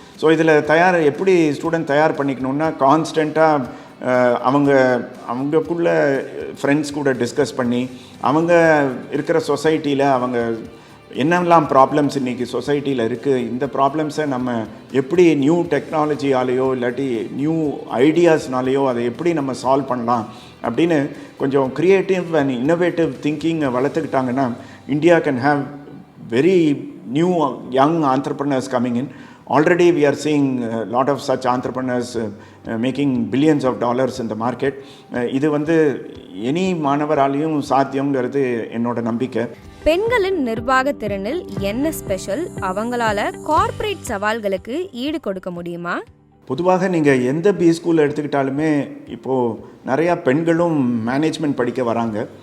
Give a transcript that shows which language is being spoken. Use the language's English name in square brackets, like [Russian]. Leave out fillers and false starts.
[Tamil] So இதில் எப்படி student தயார் பண்ணிக்கணுன்னா கான்ஸ்டண்ட்டாக அவங்கக்குள்ள ஃப்ரெண்ட்ஸ் கூட டிஸ்கஸ் பண்ணி அவங்க இருக்கிற சொசைட்டியில் அவங்க என்னெல்லாம் ப்ராப்ளம்ஸ் இன்றைக்கி சொசைட்டியில் இருக்குது, இந்த ப்ராப்ளம்ஸை நம்ம எப்படி நியூ டெக்னாலஜியாலேயோ இல்லாட்டி நியூ ஐடியாஸ்னாலேயோ அதை எப்படி நம்ம சால்வ் பண்ணலாம் அப்படின்னு கொஞ்சம் creative and innovative திங்கிங்கை வளர்த்துக்கிட்டாங்கன்னா India can have [English] very new young entrepreneurs coming in. Already we are seeing a lot of such entrepreneurs making billions of dollars in the market. [Tamil] இது வந்து any மாணவராலையும் சாத்தியம்ங்கிறது என்னோட நம்பிக்கை. பெண்களின் நிர்வாக திறனில் என்ன ஸ்பெஷல்? அவங்களால கார்ப்பரேட் சவால்களுக்கு ஈடு கொடுக்க முடியுமா? பொதுவாக நீங்கள் எந்த பி ஸ்கூல் எடுத்துக்கிட்டாலுமே இப்போது நிறையா பெண்களும் மேனேஜ்மெண்ட் படிக்க வராங்க.